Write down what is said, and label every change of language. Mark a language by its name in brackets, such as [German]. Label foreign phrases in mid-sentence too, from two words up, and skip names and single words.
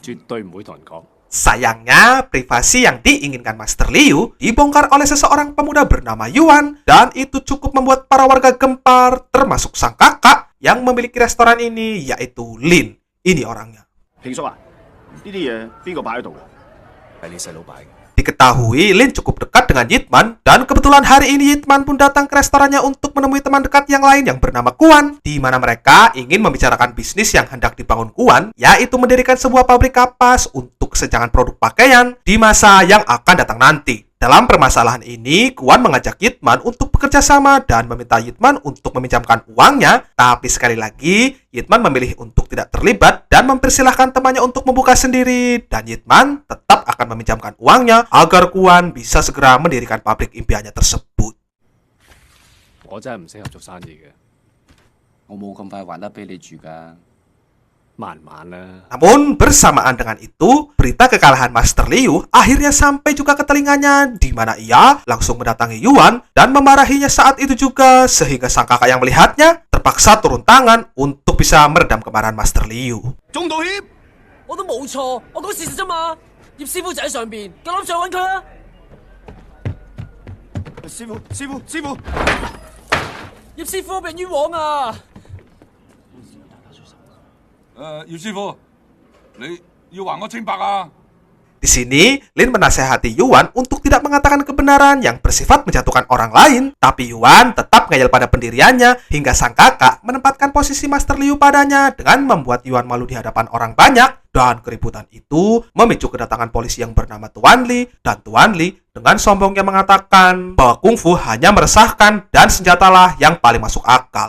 [Cantonese] 絕對唔會同人講。 [Indonesian] Sayangnya, privasi yang diinginkan Master Liu dibongkar oleh seseorang pemuda bernama Yuan, dan itu cukup membuat para warga gempar, termasuk sang kakak yang memiliki restoran ini, yaitu Lin. Ini orangnya. [Cantonese] 平叔啊，呢啲嘢邊個擺喺度㗎？係你細佬擺嘅。 [Indonesian] Diketahui Lin cukup dekat dengan Yip Man, dan kebetulan hari ini Yip Man pun datang ke restorannya untuk menemui teman dekat yang lain yang bernama Kuan, di mana mereka ingin membicarakan bisnis yang hendak dibangun Kuan, yaitu mendirikan sebuah pabrik kapas untuk kesenjangan produk pakaian di masa yang akan datang nanti. Dalam permasalahan ini, Kuan mengajak Yip Man untuk bekerja sama dan meminta Yip Man untuk meminjamkan uangnya, tapi sekali lagi, Yip Man memilih untuk tidak terlibat dan mempersilahkan temannya untuk membuka sendiri, dan Yip Man tetap akan meminjamkan uangnya agar Kuan bisa segera mendirikan pabrik impiannya tersebut. [Cantonese] 我真係唔適合做生意嘅。我冇咁快還得俾你住㗎。慢慢啦。 [Indonesian] Namun bersamaan dengan itu, berita kekalahan Master Liu akhirnya sampai juga ke telinganya, di mana ia langsung mendatangi Yuan dan memarahinya saat itu juga, sehingga sang kakak yang melihatnya terpaksa turun tangan untuk bisa meredam kemarahan Master Liu. [Cantonese] 中道歉。我都冇錯，我講事實啫嘛。葉師傅就喺上邊，夠膽上揾佢啊！師傅，師傅，師傅，葉師傅被人冤枉啊！葉師傅，你要還我清白啊！ [Indonesian] Di sini, Lin menasehati Yuan untuk tidak mengatakan kebenaran yang bersifat menjatuhkan orang lain, tapi Yuan tetap ngeyel pada pendiriannya hingga sang kakak menempatkan posisi Master Liu padanya dengan membuat Yuan malu di hadapan orang banyak, dan keributan itu memicu kedatangan polisi yang bernama Tuan Li, dan Tuan Li dengan sombongnya mengatakan bahwa kungfu hanya meresahkan dan senjatalah yang paling masuk akal.